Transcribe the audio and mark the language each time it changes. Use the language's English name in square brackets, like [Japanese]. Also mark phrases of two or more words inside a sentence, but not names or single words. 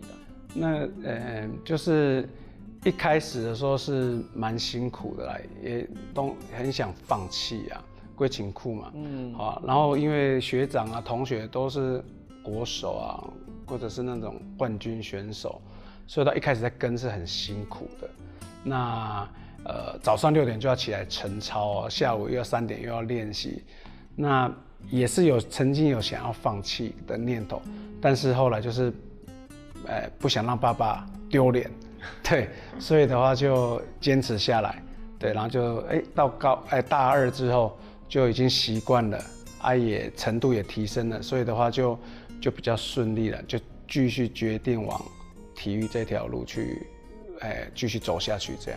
[Chinese] 那就是一開始的時候是蠻辛苦的啦，也都很想放棄啊，歸勤庫嘛，好，然後因為學長啊、同學都是國手啊，或者是那種冠軍選手，所以到一開始在跟是很辛苦的。那早上6點就要起來晨操啊，下午又要3點又要練習，那也是曾经有想要放弃的念头，但是后来就是，不想让爸爸丢脸，对，所以的话就坚持下来，对，然后就到大2之后就已经习惯了，也程度也提升了，所以的话就比较顺利了，就继续决定往体育这条路去，继续走下去这样。